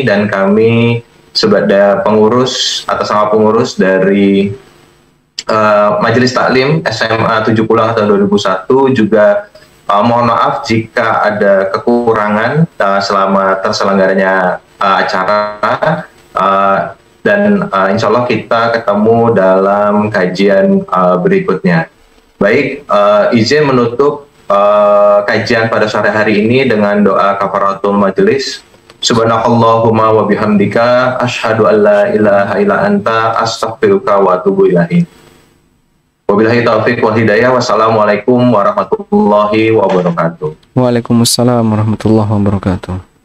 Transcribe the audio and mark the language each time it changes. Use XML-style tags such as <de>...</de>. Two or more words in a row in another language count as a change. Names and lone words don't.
<id>Dan kami sebagai pengurus, atas nama pengurus dari Majelis Taklim SMA 70 tahun 2001 juga mohon maaf jika ada kekurangan selama terselenggaranya acara, dan</id> <ar>إن شاء الله</ar> <id>kita ketemu dalam kajian berikutnya. Baik, izin menutup kajian pada sore hari ini dengan doa</id> <ar>كفارة المجلس. سبحانك اللهم وبحمدك أشهد أن لا إله إلا أنت أستغفرك وأتوب إليك. وبالله التوفيق والهداية. والسلام عليكم ورحمة الله وبركاته. وعليكم السلام ورحمة الله وبركاته.</ar>